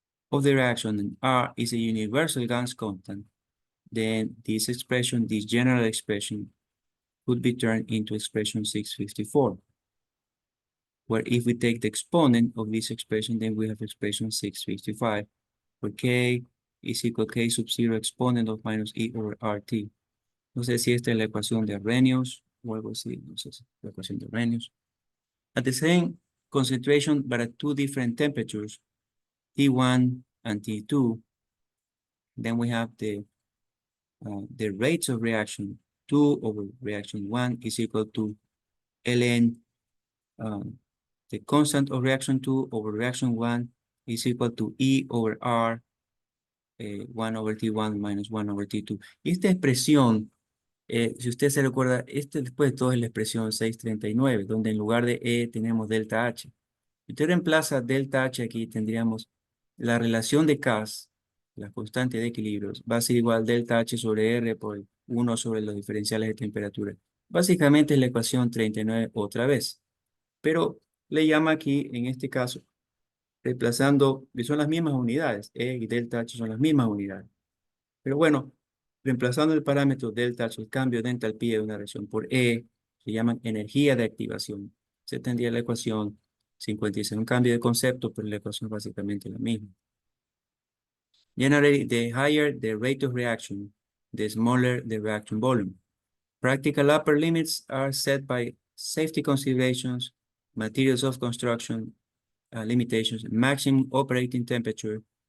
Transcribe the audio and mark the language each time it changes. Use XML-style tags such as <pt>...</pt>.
<en>of the reaction, and R is a universal gas constant, then this general expression, could be turned into expression 654, where if we take the exponent of this expression, then we have expression 655, where K is equal to K sub 0 exponent of minus E over RT.</en> <es>No sé si esta es la ecuación de Arrhenius o algo así, no sé si es la ecuación de Arrhenius.</es> <en>At the same concentration, but at two different temperatures, T1 and T2, then we have the rates of reaction 2 over reaction 1 is equal to ln, the constant of reaction 2 over reaction 1 is equal to E over R, 1 over T1 minus 1 over T2.</en> <es>Y esta expresión, si usted se recuerda, después de todo es la expresión 639, donde en lugar de E tenemos delta H. Si usted reemplaza delta H aquí, tendríamos la relación de Ks, la constante de equilibrios, va a ser igual delta H sobre R por 1 sobre los diferenciales de temperatura. Básicamente es la ecuación 39 otra vez, pero le llama aquí, en este caso, reemplazando, que son las mismas unidades, E y delta H son las mismas unidades. Pero bueno, reemplazando el parámetro delta H, el cambio de entalpía de una reacción por E, se llaman energía de activación. Se tendría la ecuación 56, un cambio de concepto, pero la ecuación es básicamente la misma.</es> <en>Generally, the higher the rate of reaction, the smaller the reaction volume. Practical upper limits are set by safety considerations, materials of construction, limitations, maximum operating temperature,</en>